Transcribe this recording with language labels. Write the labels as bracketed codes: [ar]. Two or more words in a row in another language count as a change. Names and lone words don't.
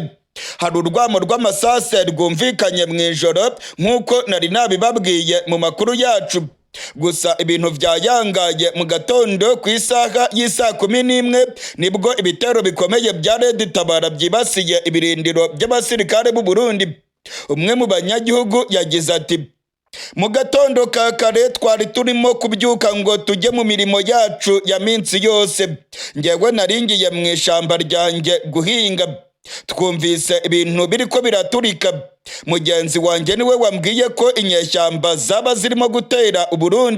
[rn] Hari urwamo rw'amasase rwumvikanye mu ijoro nk'uko nari nabibabwiye mu makuru yacu. Gusa ibintu byayangaye mu gatondo ku isaha y'isa 11 nibwo ibitero bikomeye bya Red Tabara byibasiye ibirindiro by'abasirikare b'u Burundi. Umwe mu banyagihugu yagize ati: mu gatondo ka kare twari turimo kubyuka ngo tujye mu mirimo yacu ya minsi yose. Ngewe naringiye mu ishamba ryanjye guhinga, twumvise ibintu biriko biraturika. Mugenzi wanjye niwe wambwiye ko inyeshyamba zaba zirimo gutera u Burundi.